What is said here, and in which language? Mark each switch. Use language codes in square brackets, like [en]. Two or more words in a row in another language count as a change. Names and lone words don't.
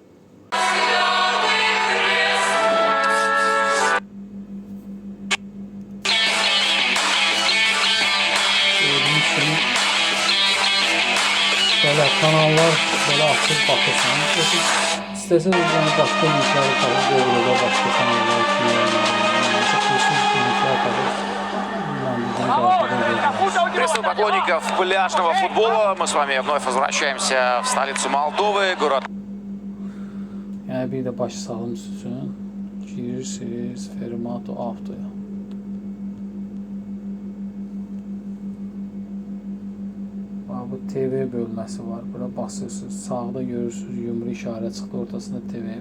[az] Gördüyünüz kimi belə kanallar belə açıb baxırsan. İstəsəniz yəni başqa linkləri tapıb, Google'da başqa kanallar kimi olmalı. Linklər tapıb. [ru] Приветствую поклонников пляжного футбола. Мы с вами вновь возвращаемся в столицу Молдовы, город. [az] Yəni bir də baş salım üçün girirsiniz Fermata Auto'ya. Bu TV bölməsi var. Bura basırsınız. Sağda görürsünüz yumru işarə çıxdı, ortasında TV.